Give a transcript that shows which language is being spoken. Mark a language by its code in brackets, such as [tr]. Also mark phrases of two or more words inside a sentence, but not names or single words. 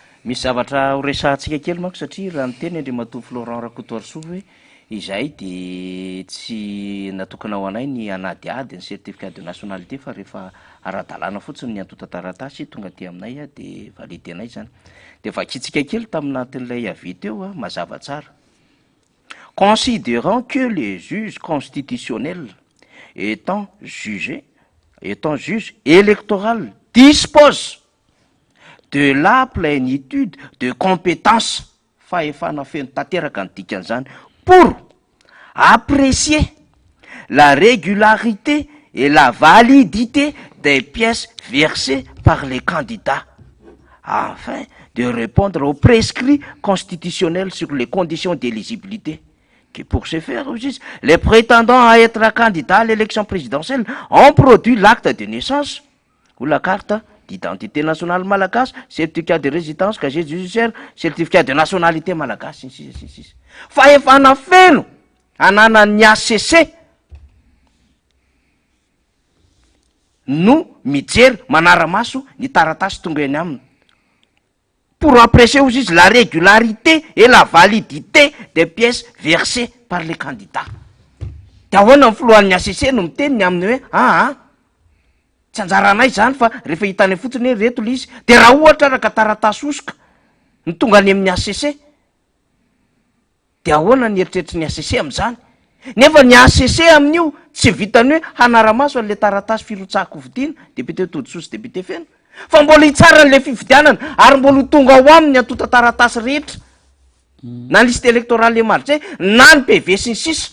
[mg] misy zavatra horesahantsika kely manko satria raha niteny Andriamatoa Florent Rakotoarisoa hoe izay de tsy natokana ho anay ny anadiady ny [fr] certificat de nationalité [mg] fa rehefa ara-dalàna fotsiny ny antota-taratasy tonga ty aminay a de validenay zany de vakitsika kely taminatin'ilay avis teo a mazava tsara [fr] considérant que les juges constitutionnels étant juge électoral dispose de la plénitude de compétences [mg] fahefana feno tanteraka ny dikan'izany [fr] pour apprécier la régularité et la validité des pièces versées par les candidats afin de répondre aux prescrits constitutionnels sur les conditions d'éligibilité. Que pour ce faire, les prétendants à être candidats à l'élection présidentielle ont produit l'acte de naissance ou la carte d'identité nationale malagasy, certificat de résidence, casier judiciaire, certificat de nationalité malagasy, sisy. [mg] Fahefana feno ananan'ny ACC no mijery manara-maso ny taratasy tonga eny aminy [fr] pour apprécier aussi la régularité et la validité des pièces versées par les candidats. [mg] De ahoana ny filohan'ny ACC no miteniny aminy hoe tsy anjaranay zany fa rehefa hitany fotsiny hoe reto le izy. De raha ohatra raka taratasy osoka ny tonga any amin'ny ACC, de ahoana ny eritreritry ny ACC am'izany? Nefa ny ACC amin'io tsy vitany hoe hanara-maso an'le taratasy firotsahako vidiana, député todisosy, député feno, fa mbola hitsara n'le fividianana ary mbola tonga ao aminy atota taratasy rehetra na [fr] liste électorale marché [mg] na ny PV sy ny sisa.